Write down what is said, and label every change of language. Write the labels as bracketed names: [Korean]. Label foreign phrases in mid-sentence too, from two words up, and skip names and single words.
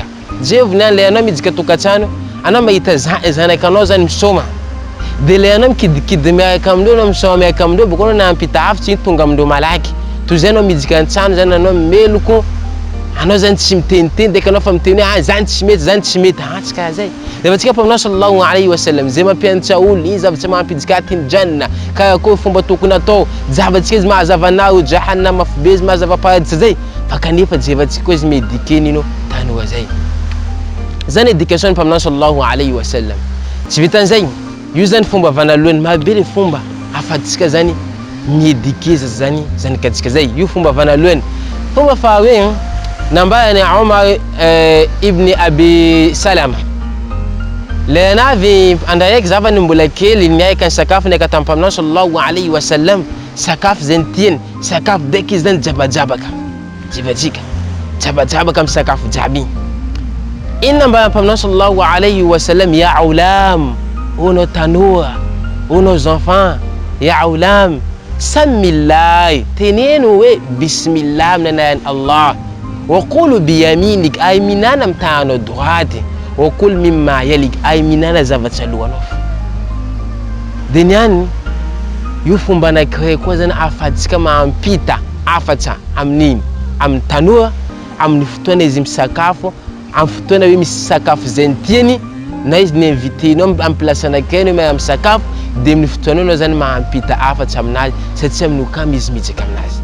[Malagasy] Jevy niany le anao midika tokantrano, anao mahita zanakanao zany misoma, de le anao mikidikidy miaraka amindreo, anao misoma miaraka amindreo, boko anao nahampita hafatra iny tonga amindreo malaky. Toy zay anao midika antrano zany anao meloko, anao zany tsy miteniteny, deka anao fa miteny hoe zany tsy mety, zany tsy mety, tsy karaha zay. Rehefa atsika paminao [Arabic] صلى الله عليه وسلم [Malagasy] zay mampianatra olo iny zavatra mampidika atiny janna, karakory fomba tokony atao, zavatsika izy mahazava naro jahannama be izy mahazava paradisa zay, fa kanefa jevantsika koa izy miedikeny ino tanoa zay. Zany éducation paminao [Arabic] صلى الله عليه وسلم. [Malagasy] Tsy vitan'izay, io zany fomba vanalohany, marobe le fomba afatsika zany miedikeza zany zanakatsika zay, io fomba vanalohany. Fomba faharoe nambarany Omar ibn Abi Salama, le navy andra raiky zavany mbola kely niaika ny sakafo niaika tamin'ny paminao [Arabic] صلى الله عليه وسلم, [Malagasy] sakafo zany tiany, sakafo daiky izy zany jabajabaka, jivatsika jabajabaka amin'ny sakafo jiaby. Ino nambarany paminao [Arabic] صلى الله عليه وسلم, يا غلام, [Malagasy] ono tanora, ono enfants, [Arabic] يا غلام, [Malagasy] samillah, teneno hoe bismillah amin'ny anaran'ny Allah, [Arabic] وكل بيمينك, [Malagasy] ay minana amin'ny tagnanao droite, [Arabic] وكل مما يليك, [Malagasy] ay minana zavatra alohanao. De niany io fomba anankiray koa zany afatsika mahampita hafatra amin'ny tanora amin'ny fotoana izy misakafo, amin'ny fotoana hoe misy sakafo zay tiany, na izy ni-invitenao amin'ny place anankiray hoe miara misakafo, de amin'ny fotoana anao zany mahampita hafatra aminazy satria amin'ny okamy izy mijaka aminazy.